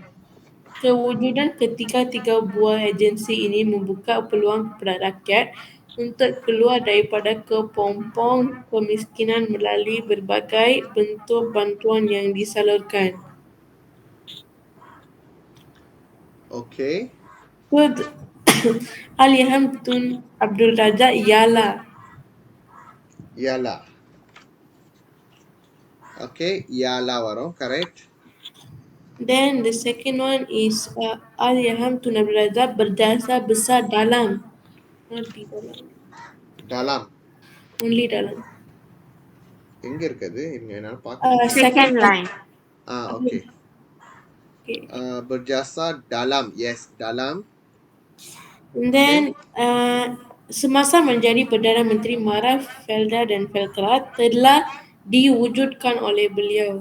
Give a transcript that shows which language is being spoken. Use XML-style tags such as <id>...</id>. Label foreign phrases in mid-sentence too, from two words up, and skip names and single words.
<ms>Kewujudan ketiga-tiga buah agensi ini membuka peluang kepada rakyat untuk keluar daripada kepompong kemiskinan melalui berbagai bentuk bantuan yang disalurkan. Okay. Allahyarham Tun Abdul Razak ialah. Okay, ialah warom,</ms> <en>correct. Then the second one is Allahyarham Tun Abdul Razak</en> <ms>berjasa besar dalam. Not di dalam. Dalam.</ms> <en>Only dalam.</en> <ta>எங்க இருக்குது என்னால பார்க்க.</ta> <en>Second line.</en> <ms>Okay. Berjasa dalam. Yes, dalam.</ms> <en>And then</en> <ms>semasa menjadi Perdana Menteri, Mara, Felda dan Felkra telah diwujudkan oleh beliau.</ms>